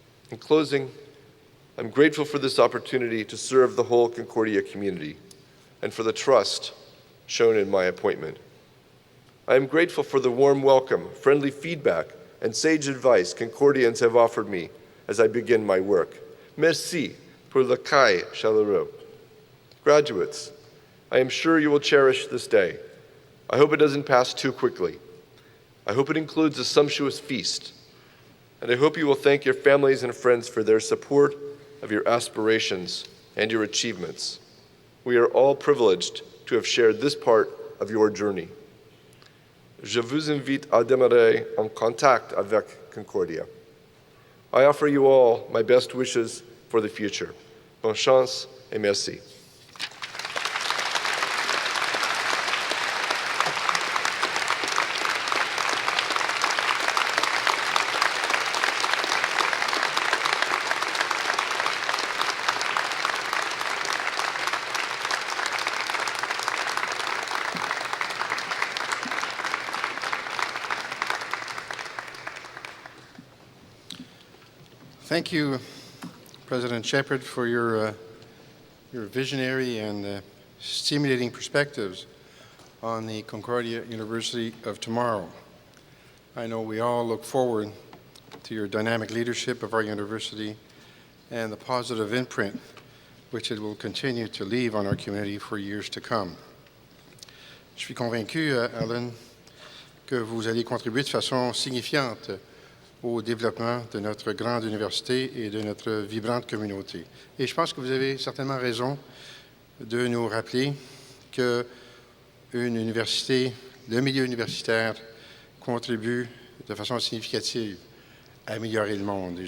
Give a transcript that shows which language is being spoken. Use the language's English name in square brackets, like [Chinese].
[English] In closing, I'm grateful for this opportunity to serve the whole Concordia community and for the trust shown in my appointment. I am grateful for the warm welcome, friendly feedback, and sage advice Concordians have offered me as I begin my work. [French] Merci pour l'accueil chaleureux. [English] Graduates, I am sure you will cherish this day. I hope it doesn't pass too quickly. I hope it includes a sumptuous feast. And I hope you will thank your families and friends for their support of your aspirations and your achievements. We are all privileged to have shared this part of your journey. [French] Je vous invite à demeurer en contact avec Concordia. [English] I offer you all my best wishes for the future. [French] Bonne chance et merci. [English] Thank you, President Shepard, for your visionary and stimulating perspectives on the Concordia University of tomorrow. I know we all look forward to your dynamic leadership of our university and the positive imprint which it will continue to leave on our community for years to come. [French] Je suis convaincu, Alan, que vous allez contribuer de façon signifiante au développement de notre grande université et de notre vibrante communauté. Et je pense que vous avez certainement raison de nous rappeler qu'une université, le milieu universitaire, contribue de façon significative à améliorer le monde.